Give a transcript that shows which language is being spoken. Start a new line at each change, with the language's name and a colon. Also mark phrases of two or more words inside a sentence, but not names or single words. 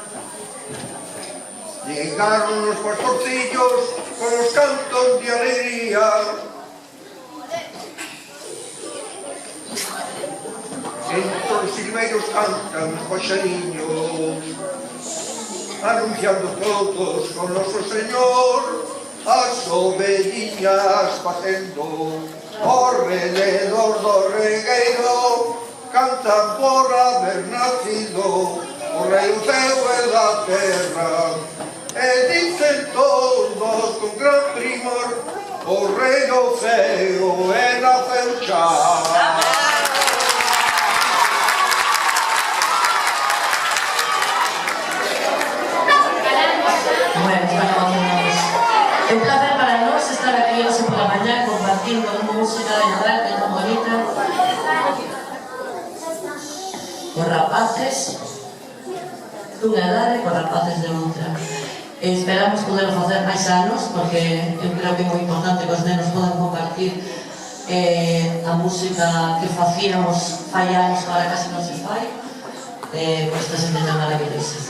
Spanish: Llegaron los pastorcillos con los cantos de alegría. Entre los silbeiros cantan paxariños, anunciando todos con nuestro Señor,
Galician: as ovelliñas facendo alrededor do regueiro, cantan por haber nacido o rei do céu e da terra, e dicen todos con gran primor, o rei do céu e naceu xa.
Spanish: Es un placer para nosotros estar aquí hoy por la mañana compartiendo música de Nadal, que es muy bonita,
Galician: con rapaces dunha edade e con rapaces de outra. Esperamos poder facer máis anos, porque eu creo que é moi importante que os nenos podan compartir a música que facíamos fai anos para casi non se fai, por esta semana maravillosa.